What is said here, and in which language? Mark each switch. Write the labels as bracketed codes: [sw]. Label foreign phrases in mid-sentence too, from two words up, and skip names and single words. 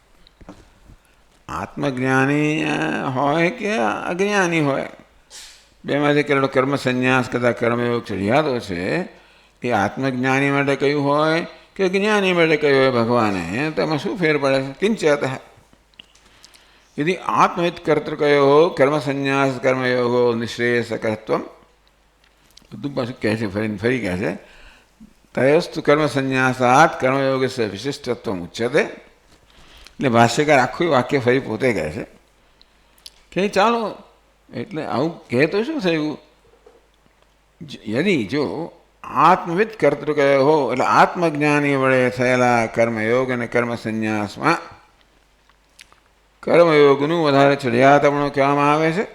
[gu] આત્મજ્ઞાની હોય કે અજ્ઞાની હોય, બેમાંથી કરેલો કર્મ સંન્યાસ કરતા કર્મયોગ ચડિયાતો છે એ આત્મજ્ઞાની માટે કહ્યું હોય કે જ્ઞાની માટે કહ્યું હોય ભગવાને, તો એમાં શું ફેર પડે છે? [sa] કિંચત यदि आत्महित कर्तृकयो कर्म संन्यास कर्मयोगो निःश्रेयसकत्वम, [gu] બધું પાછું કહે છે ફરી કહે છે [sa] તયસ્તુ કર્મ સંન્યાસાત કર્મયોગસ્ય વિશિષ્ટત્વમ ઉચ્યતે. [gu] એટલે ભાષ્યકાર આખું વાક્ય ફરી પોતે કહે છે કે ચાલો, એટલે આવું કહે તો શું થયું? યદિ જો [sa] આત્મવિદ કર્તૃકયો [gu] હો, એટલે આત્મજ્ઞાની વડે થયેલા કર્મયોગ અને કર્મ સંન્યાસમાં કર્મયોગનું વધારે ચડિયાતપણું કહેવામાં આવે છે.